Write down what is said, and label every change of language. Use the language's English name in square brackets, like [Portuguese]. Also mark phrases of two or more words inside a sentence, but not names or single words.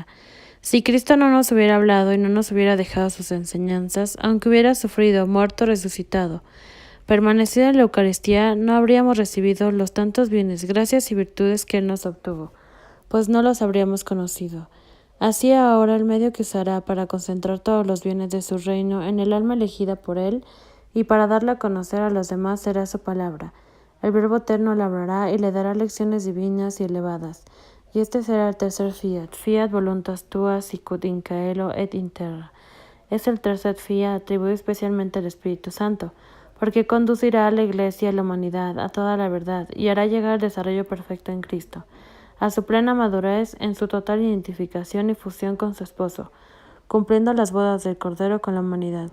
[Spanish] Si Cristo no nos hubiera hablado y no nos hubiera dejado sus enseñanzas, aunque hubiera sufrido, muerto, resucitado, permanecido en la Eucaristía, no habríamos recibido los tantos bienes, gracias y virtudes que Él nos obtuvo, pues no los habríamos conocido. Así ahora el medio que usará para concentrar todos los bienes de su reino en el alma elegida por Él y para darla a conocer a los demás será su palabra. El Verbo Eterno le hablará y le dará lecciones divinas y elevadas. Y este será el tercer fiat, [Latin] fiat voluntas tua sicut in caelo et in terra. [Spanish] Es el tercer fiat atribuido especialmente al Espíritu Santo, porque conducirá a la Iglesia y a la humanidad a toda la verdad y hará llegar al desarrollo perfecto en Cristo, a su plena madurez en su total identificación y fusión con su esposo, cumpliendo las bodas del Cordero con la humanidad.